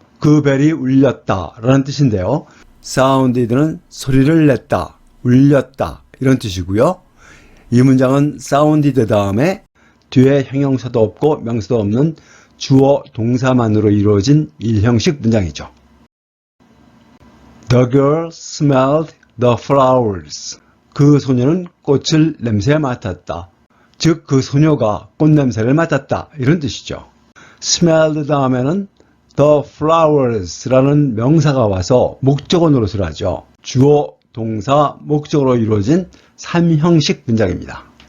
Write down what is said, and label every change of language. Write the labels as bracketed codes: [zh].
[ko] 그 벨이 울렸다 라는 뜻인데요. sounded는 소리를 냈다, 울렸다 이런 뜻이고요. 이 문장은 sounded 다음에 뒤에 형용사도 없고 명사도 없는 주어 동사만으로 이루어진 일형식 문장이죠. [en] The girl smelled the flowers. [ko] 그 소녀는 꽃을 냄새 맡았다. 즉, 그 소녀가 꽃 냄새를 맡았다. 이런 뜻이죠. smelled 다음에는 the flowers라는 명사가 와서 목적어 노릇을 하죠. 주어, 동사, 목적어로 이루어진 3형식 문장입니다.